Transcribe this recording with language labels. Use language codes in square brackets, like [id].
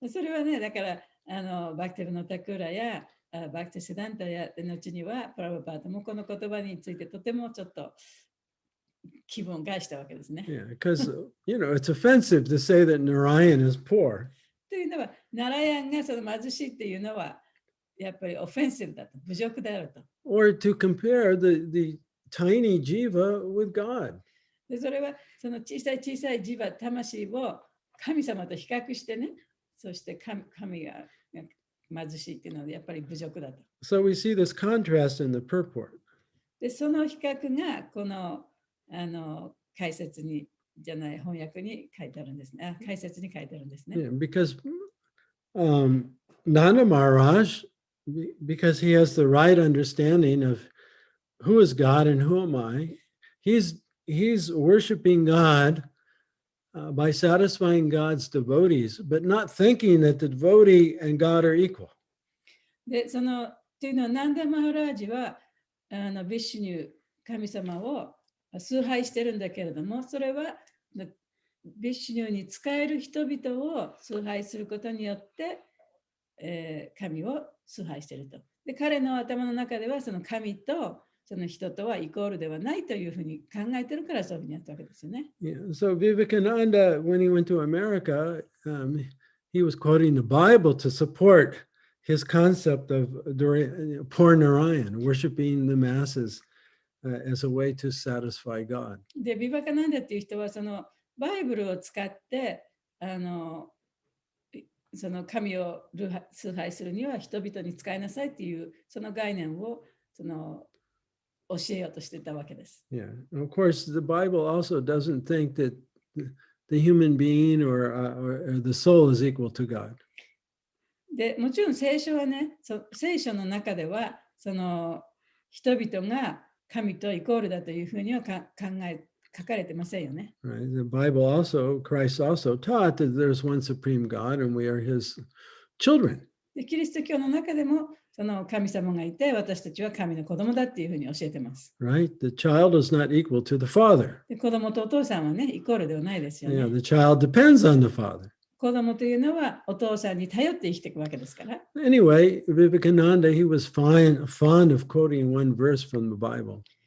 [ja] それはね、だからバクテルのタクーラやバクティシダンタや後にはプラブパートもこの言葉についてとてもちょっと気分を害したわけですね。 [en] Yeah, because it's offensive to say that Narayan is poor. [ja] というのは、ナラヤンがその貧しいっていうのはやっぱりオフェンシブだと、侮辱であると。 [en] Or to compare the tiny jiva with God. [ja] でそれはその小さいジバ、魂を神様と比較してね、そして神が貧しいっていうのはやっぱり侮辱だと。 [en] So we see this contrast in the purport. [ja] でその比較がこの解説にじゃない翻訳に書いてあるんですね。解説に書いてあるんですね。 [en] Yeah, because Nanda Maharaj, because he has the right understanding of who is God and who am I, he's worshiping God by satisfying God's devotees, but not thinking that the devotee and God are equal. [ja] で、っていうのは、ナンダ・マハラージは、ビシュニュ、神様を崇拝してるんだけれども、それはビシュニュに仕える人々を崇拝することによって、神を崇拝していると。で、彼の頭の中では、その神とその人とはイコールではないというふうに考えてるから、そういうふうにやったわけですよね。 [en] Yeah, so Vivekananda, when he went to America, he was quoting the Bible to support his concept of poor Narayan, worshiping the masses as a way to satisfy God. [ja] で、ビバカナンダっていう人は、そのバイブルを使って、その神を崇拝するには人々に仕えなさいっていうその概念を教えようとしてたわけです。 [en] Yeah, of course, the Bible also doesn't think that the human being or the soul is equal to God. [ja] で、もちろん聖書はね、聖書の中ではその人々が神とイコールだというふうには書かれてませんよね。 [en] Right. The Bible also, Christ also taught that there's one supreme God and we are his children. [ja] で、キリスト教の中でもその神様がいて私たちは神の子供だっていうふうに教えてます。 [en] Right? The child is not equal to the father. [ja] で、子供とお父さんはね、イコールではないですよね。 [en] Yeah, the child depends on the father. [ja] 子供というのはお父さんに頼って生きていくわけですから。 [en] Anyway, Vivekananda, he was fond of quoting one verse from the Bible.